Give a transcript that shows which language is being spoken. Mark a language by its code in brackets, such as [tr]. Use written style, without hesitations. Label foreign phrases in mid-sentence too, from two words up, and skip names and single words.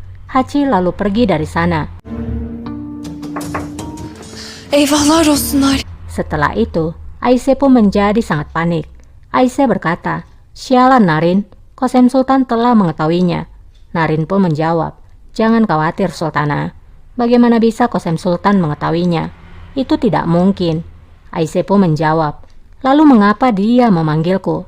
[id] Hachi lalu pergi dari sana. [tr] Eyvahlar olsun Narin. [id] Setelah itu, Aise pun menjadi sangat panik. Aise berkata, "Sialan Narin, Qasem Sultan telah mengetahuinya." Narin pun menjawab, "Jangan khawatir Sultana. Bagaimana bisa Qasem Sultan mengetahuinya? Itu tidak mungkin." Aise pun menjawab, "Lalu mengapa dia memanggilku?"